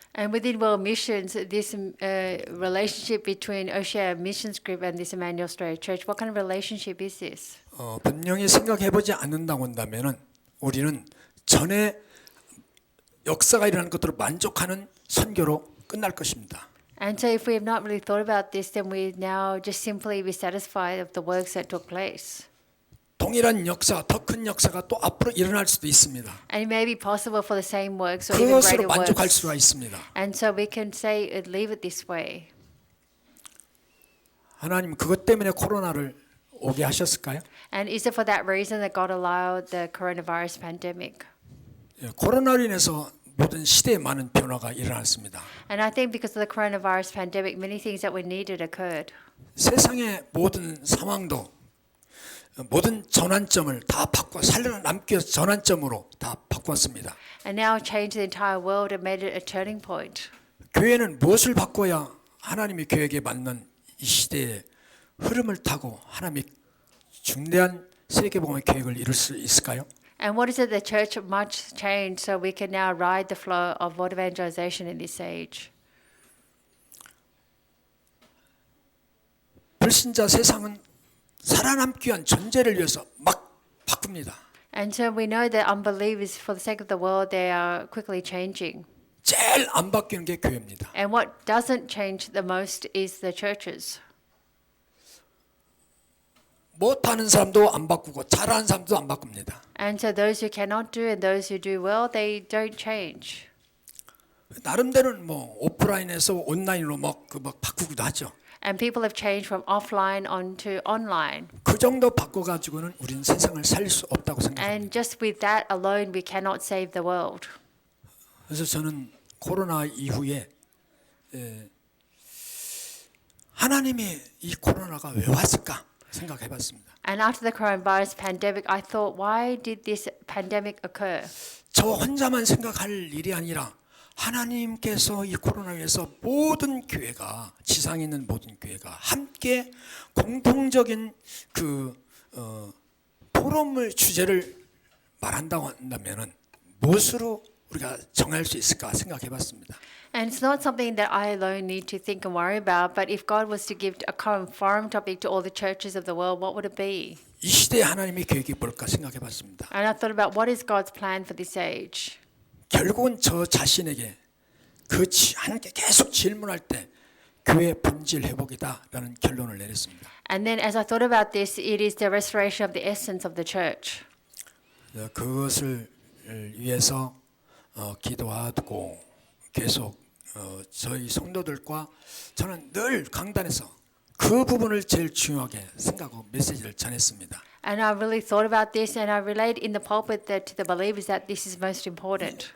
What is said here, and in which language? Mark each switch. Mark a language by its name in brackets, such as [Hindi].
[English] And within World Missions, this relationship between Oceania Missions Group and this Emmanuel Australia Church, what kind of relationship is this? [Korean] 분명히 생각해보지 않는다고 한다면은 우리는 전에 역사가 일어난 것들을 만족하는 선교로 끝날 것입니다. [English] And so if we have not really thought about this, then we now just simply be satisfied of the works that took place. [Korean] 동일한 역사, 더 큰 역사가 또 앞으로 일어날 수도 있습니다. [English] And it may be possible for the same works or even [Korean] 그것으로 [English] greater [Korean] 만족할 [English] works. [Korean] 수가 있습니다. [English] And so we can say, leave it this way. [Korean] 하나님 그것 때문에 코로나를 오게 하셨을까요? [English] And is it for that reason that God allowed the coronavirus pandemic? [Korean] 코로나로 인해서 모든 시대에 많은 변화가 일어났습니다. [English] And I think because of the coronavirus pandemic, many things that we needed occurred. [Korean] 세상의 모든 상황도 모든 전환점을 다 바꿔 살아남기 위해서 전환점으로 다 바꿨습니다. [English] And now changed the entire world and made it a turning point. [Korean] 교회는 무엇을 바꿔야 하나님의 계획에 맞는 이 시대의 흐름을 타고 하나님의 중대한 세계복음의 계획을 이룰 수 있을까요? [English] And what is it the church must change so we can now ride the flow of world evangelization in this age? [Korean] 불신자 세상은 살아남기 위한 전제를 위해서 막 바꿉니다. [English] And so we know that unbelievers, for the sake of the world, they are quickly changing. [Korean] 제일 안 바뀌는 게 교회입니다. [English] And what doesn't change the most is the churches. [Korean] 못하는 사람도 안 바꾸고 잘하는 사람도 안 바꿉니다. [English] And so those who cannot do and those who do well, they don't change. [Korean] 나름대로는 뭐 오프라인에서 온라인으로 막 바꾸기도 하죠. [English] And people have changed from offline onto online. [Korean] 그 정도 바꿔가지고는 우리는 세상을 살릴 수 없다고 생각합니다. [English] And just with that alone, we cannot save the world. [Korean] 그래서 저는 코로나 이후에 하나님이 이 코로나가 왜 왔을까 생각해봤습니다. [English] And after the coronavirus pandemic, I thought, why did this pandemic occur? [Korean] 저 혼자만 생각할 일이 아니라 하나님께서 이 코로나에서 모든 교회가 지상에 있는 모든 교회가 함께 공통적인 그 포럼을 주제를 말한다고 한다면은 무엇으로 우리가 정할 수 있을까 생각해봤습니다. [English] And it's not something that I alone need to think and worry about, but if God was to give a common forum topic to all the churches of the world, what would it be? [Korean] 이 시대에 하나님의 계획이 뭘까 생각해봤습니다. [English] And I thought about what is God's plan for this age? [Korean] 결국은 저 자신에게 하나님께 계속 질문할 때 교회의 본질 회복이다라는 결론을 내렸습니다. [English] And then as I thought about this, it is the restoration of the essence of the church. [Korean] 그것을 위해서 기도하고 계속 저희 성도들과 저는 늘 강단에서 그 부분을 제일 중요하게 생각하고 메시지를 전했습니다. [English] And I really thought about this, and I relayed in the pulpit that to the believers that this is most important.